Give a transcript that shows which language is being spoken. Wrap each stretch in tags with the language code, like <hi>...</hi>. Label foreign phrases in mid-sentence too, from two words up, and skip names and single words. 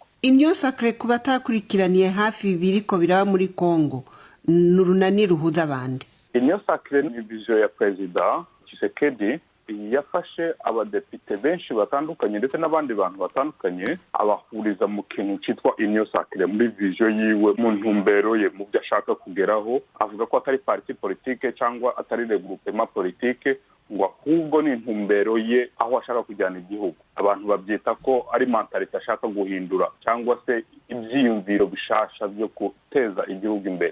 <rn>Union Sacrée kubatakurikiraniye hafi biriko biraba muri Congo n'urunani ruhuza abandi. Union Sacrée ni vision ya perezida Tshisekedi yafashe abadepite benshi batandukanye ndetse n'abandi bantu batandukanye abahuriza mu kintu cyitwa Union Sacrée muri vision yiwe, mu ntumbero ye,</rn> <rw>mu byo ashaka kugeraho. Avuga ko atari</rw> <fr>parti politique</fr> <rw>cyangwa atari</rw> <fr>regroupement politique,</fr> <rw>ngo ahubwo ni intumbero ye aho ashaka kujyana igihugu.</rw> <rn>Abantu babyita ko ari mentalite ashaka guhindura cyangwa se ibyiyumviro bishasha byo guteza igihugu imbere.</rn>